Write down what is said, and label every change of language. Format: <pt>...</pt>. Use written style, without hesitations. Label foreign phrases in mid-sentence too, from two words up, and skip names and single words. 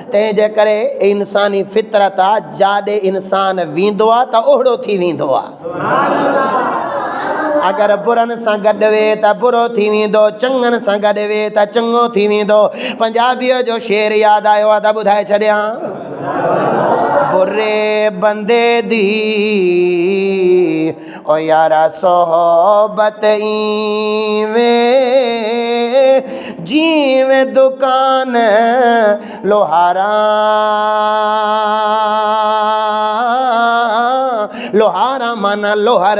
<sd>तंहिंजे करे इंसानी फितरत आहे, जाॾे इंसान वेंदो आहे त ओहिड़ो थी वेंदो आहे। अगर बुरनि सां गॾु वे त बुरो थी वेंदो, चङनि सां गॾु वे त चङो थी वेंदो। पंजाबीअ जो शेर यादि आयो आहे त ॿुधाए छॾियां।</sd> <pa>बुरे बंदे दी ओ यारा सोहबत ईवे जीवे दुकान लोहारा,</pa> <sd>लोहारा माना लोहर।</sd>